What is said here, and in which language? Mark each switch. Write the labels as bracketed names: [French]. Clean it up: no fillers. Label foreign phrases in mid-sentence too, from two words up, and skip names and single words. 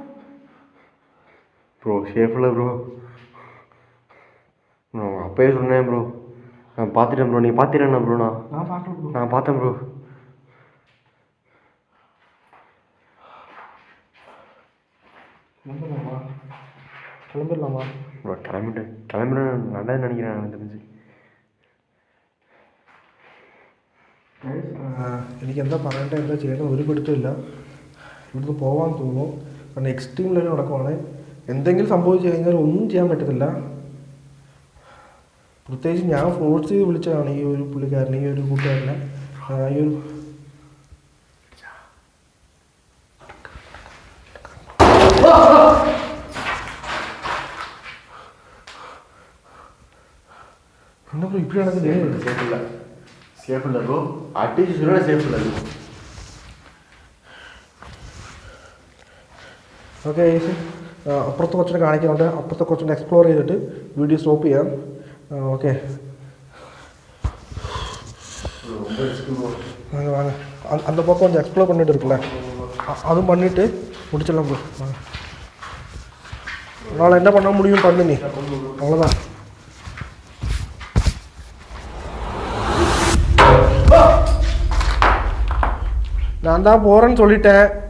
[Tamil] ப்ரோ சேஃபில் ப்ரோ. அப்பயே சொன்னேன் ப்ரோ. நான் பார்த்துட்டேன் ப்ரோ. நீ பார்த்துட்டேன் ப்ரோ. நான் பார்க்கல ப்ரோ. நான் பார்த்தேன் ப்ரோ. கிளம்பிடலாமா ப்ரோ? கிளம்பிடுறேன் நல்லதுன்னு நினைக்கிறேன் எனக்கு தெரிஞ்சு. [Malayalam] എനിക്ക് എന്താ പറയണ്ടേ എന്താ ചെയ്യണം ഒരു പിടുത്തമില്ല. ഇവിടുന്ന് പോകാൻ തോന്നുന്നു. കാരണം [English] extreme level [Malayalam] നടക്കുവാണ്. എന്തെങ്കിലും സംഭവിച്ചു കഴിഞ്ഞാൽ ഒന്നും ചെയ്യാൻ പറ്റത്തില്ല. പ്രത്യേകിച്ച് ഞാൻ ഫോഴ്സ് ചെയ്ത് വിളിച്ചതാണ് ഈ ഒരു പുള്ളിക്കാരനെ, ഈ ഒരു കൂട്ടുകാരനെ. ഈ ഒരു [Tamil] என்ன ப்ரோ இப்படி நடக்குது? சேஃப் இல்லை ப்ரோ. அட்லீஸ்ட் சொல்ல சேஃப் இல்லை ப்ரோ. [Malayalam] ഓക്കെ അപ്പുറത്തെ കുറച്ചുകൂടെ കാണിക്കുന്നുണ്ട്. അപ്പുറത്തെ കുറച്ചുകൂടെ എക്സ്പ്ലോർ ചെയ്തിട്ട് [English] video stop [Malayalam] ചെയ്യാം. [Tamil] ഓക്കെ வாங்க வாங்க. அந்த பக்கம் கொஞ்சம் எக்ஸ்ப்ளோர் பண்ணிட்டு இருக்குல்ல, அதுவும் பண்ணிவிட்டு முடிச்சிடலாம் ப்ரோ. வாங்க. அதனால் என்ன பண்ண முடியும் பண்ணு நீ, அவ்வளோதான். நான் தான் போகிறேன்னு சொல்லிட்டேன்.